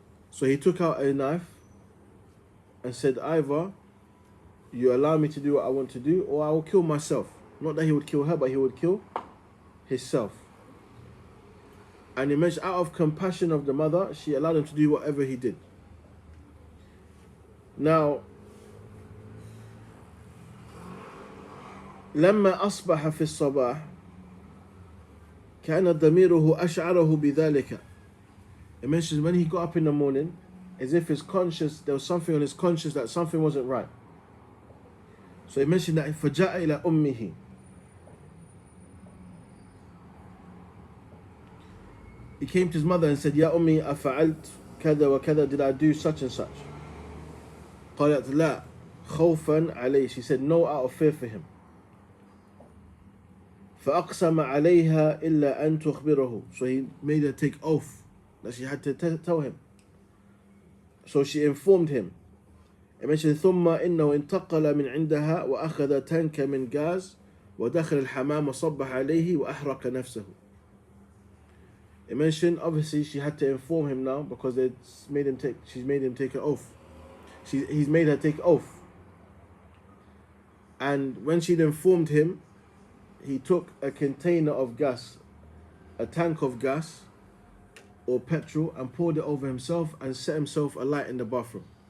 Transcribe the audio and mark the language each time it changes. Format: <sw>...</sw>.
<en>So he took out a knife and said, either you allow me to do what I want to do, or I will kill myself. Not that he would kill her, but he would kill himself. And he mentioned, out of compassion of the mother, she allowed him to do whatever he did.</en> <ar>Now, لما أصبح في الصباح كان ضميره أشعره بذلك.</ar> <en>It mentions when he got up in the morning, as if his conscience, there was something on his conscience that something wasn't right. So he mentioned that</en> <ar>فجاء إلى أمه.</ar> <en>He came to his mother and said,</en> <ar>يا أمي أفعلت كذا وكذا,</ar> <en>did I do such and such?</en> <ar>قالت لا خوفا عليه.</ar> <en>She said, no, out of fear for him.</en> <ar>فأقسم عليها إلا أن تخبره.</ar> <en>So he made her take oath that she had to tell him. So she informed him. It mentioned</en> <ar>ثم إنه انتقل من عندها وأخذ تنك من غاز ودخل الحمام وصبح عليه وأحرق نفسه.</ar> <en>It mentioned, obviously she had to inform him now, because she's made him take an oath. He's made her take oath. And when she'd informed him, he took a container of gas, a tank of gas or petrol, and poured it over himself and set himself alight in the bathroom.</en>